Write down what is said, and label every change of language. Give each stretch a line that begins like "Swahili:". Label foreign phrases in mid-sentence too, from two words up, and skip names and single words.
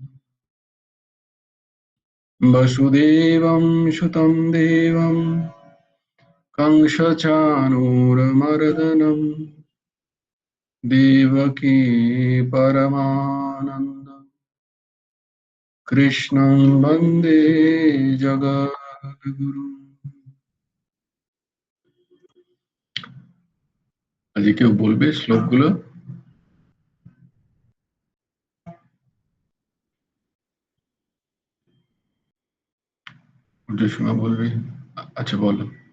Sanskrit: वसुदेवं सुतं देवं कंसचाणूरमर्दनं देवकी परमानन्द कृष्णं वन्दे जगद्गुरु।
Bangla: আজকে কেউ বলবে শ্লোকগুলো? সীমা বলবে? আচ্ছা বলো।